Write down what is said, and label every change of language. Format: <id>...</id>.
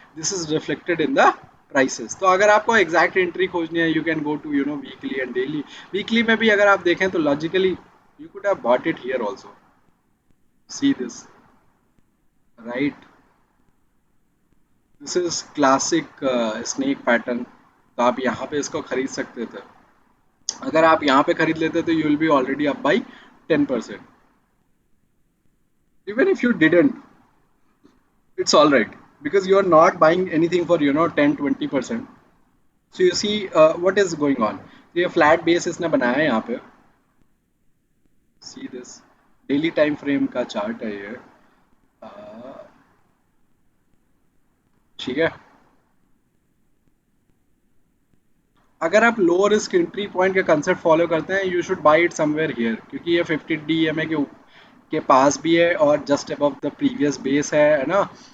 <en>This is reflected in the prices.</en> <hi>तो अगर आपको एग्जैक्ट एंट्री खोजनी है,</hi> <en>You can go to weekly and daily.</en> <hi>Weekly में भी अगर आप देखें तो logically</hi> <en>You could have bought it here also. See this, right. This is classic snake pattern.</en> <hi>तो आप यहाँ पे इसको खरीद सकते थे. अगर आप यहाँ पे खरीद लेते तो</hi> <en>You will be already up by 10%. Even if you didn't, it's all right, because you are not buying anything for 10-20%. So you see what is going on.</en> <hi>तो ये फ्लैट बेस इसने बनाया है यहाँ पे.</hi> <en>see this,</en> <hi>daily time frame का chart है ये. uh, ठीक है, अगर आप लो रिस्क एंट्री पॉइंट का कंसेप्ट फॉलो करते हैं,</hi> <en>you should buy it somewhere here,</en> <hi>क्योंकि ये 50 DMA के पास भी है और</hi> <en>just above the previous base</en> <hi>है ना.</hi>